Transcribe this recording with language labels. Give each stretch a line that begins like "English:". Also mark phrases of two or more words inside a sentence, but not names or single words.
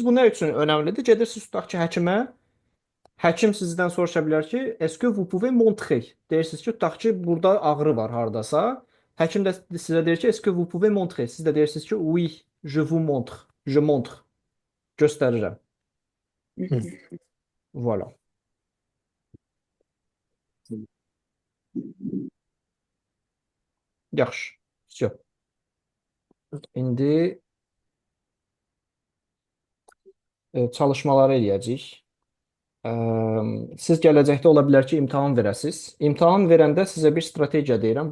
Azerbaijani: Bu nə üçün önəmlidir? Gedirsiniz tutaq ki, həkimə. Həkim sizdən soruşa bilər ki,
French: est-ce que vous pouvez montrer?
Azerbaijani: Deyirsiniz ki, tutaq ki, burada ağrı var hardasa. Həkim də sizə deyir ki,
French: est-ce que vous pouvez montrer?
Azerbaijani: Siz də deyirsiniz ki,
French: oui, je vous montre. Je montre.
Azerbaijani: Göstərirəm. Voilà. Yaxşı. Всё. İndi çalışmaları eləyəcəyik. Siz gələcəkdə ola bilər ki, imtahan verəsiz. İmtahan verəndə sizə bir strategiya deyirəm.